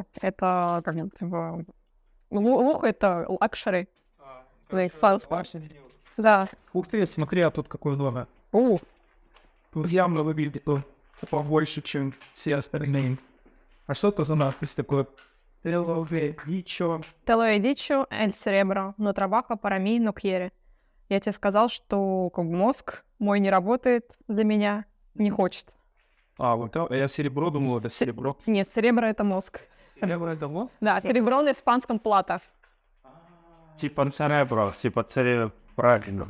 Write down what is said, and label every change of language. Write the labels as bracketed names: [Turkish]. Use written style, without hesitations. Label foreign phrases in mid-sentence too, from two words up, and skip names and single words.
[Russian] Это как это типа... Лухо это лакшери. Да. Ух ты, смотри, а тут какой много. У, Тут явно выглядит побольше, чем все остальные. А что это за надпись такое? Ничего. [Spanish] te lo he dicho, el cerebro no trabaja para mí, no quiere. [Russian] Я тебе сказал, что как бы мозг мой не работает для меня, не хочет. А, вот это, я серебро думал, это серебро. Нет, церебро это мозг. Серебро это вот? Да, серебро на испанском плата. Типа церебро, типа правильно.